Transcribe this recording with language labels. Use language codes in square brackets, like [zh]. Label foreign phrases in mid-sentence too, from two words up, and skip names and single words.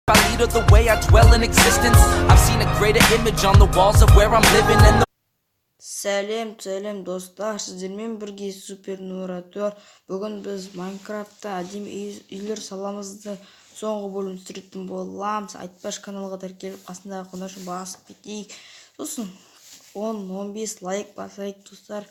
[en] I lead her the way I dwell in existence. I've seen a greater image on the walls of where I'm living and [kk] Сәлем достар, сіздермен бірге Супер Нуратор. Бүгін біз Майнкрафтта әдемі үйлер саламызды соңғы бөлім түсіретін боламыз. Айтпаш каналға тіркеліп қасындағы қоңырауды басып кетейік. Сосын 10-15 лайк басайық достар.